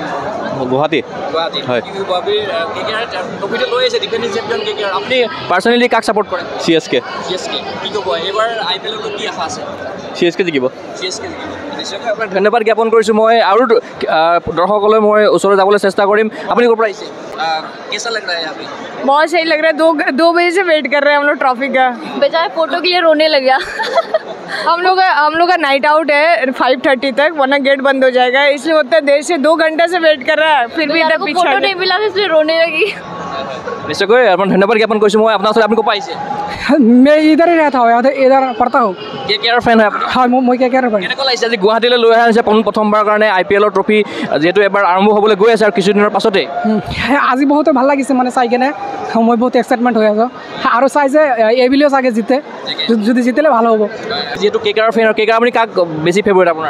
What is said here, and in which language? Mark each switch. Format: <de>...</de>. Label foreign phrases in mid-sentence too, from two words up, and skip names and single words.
<as>গুৱাহাটী হয় ট্ৰফিটো লৈ আহিছে ডিফেণ্ডিং চেম্পিয়ন KKR আপুনি পাৰ্চনেলি কাক ছাপোৰ্ট কৰে CSK কি ক'ব এইবাৰ IPLৰ কি আশা আছে CSK জিকিব নিশ্চয়কৈ আপোনাক ধন্যবাদ জ্ঞাপন কৰিছোঁ মই আৰু দৰ্শকলৈ মই ওচৰলৈ যাবলৈ চেষ্টা কৰিম আপুনি ক'ৰ পৰা আহিছে</as> <hi>कैसा लग रहा है अभी बहुत सही लग रहा है 2 बजे से वेट कर रहे हैं हम लोग ट्रॉफी का बेचारे फोटो के लिए रोने लग गया हम लोग का नाइट आउट है 5:30 तक वरना गेट बंद हो जाएगा इसलिए उतना देर से 2 घंटे से वेट कर रहा है फिर भी इधर पीछे फोटो नहीं मिला इसलिए रोने लगी</hi> <as>নিশ্চয় আপোন ধন্যবাদ জ্ঞাপন কৰিছোঁ মই আপোনাৰ ওচৰত আপুনি ক'ৰ পাইছে</as> <hi>मैं इधर ही रहता हूँ इधर पढ़ता हूँ</hi> <as>KKR ফেন হয়</as> <hi>हाँ मैं KKR ফেন</hi> <as>কেনেকুৱা লাগিছে আজি গুৱাহাটীলৈ লৈ অহা হৈছে প্ৰথমবাৰৰ কাৰণে IPLৰ ট্ৰফি যিহেতু এবাৰ আৰম্ভ হ'বলৈ গৈ আছে আৰু কিছুদিনৰ পাছতে আজি বহুত ভাল লাগিছে মানে চাই কেনে মই বহুত এক্সাইটমেণ্ট হৈ আছোঁ আৰু চাই যে এইবুলিও চাগে জিতে যদি জিতিলে ভাল হ'ব যিহেতু KKR ফেন আৰু KKR আপুনি কাক বেছি ফেভৰেট আপোনাৰ</as>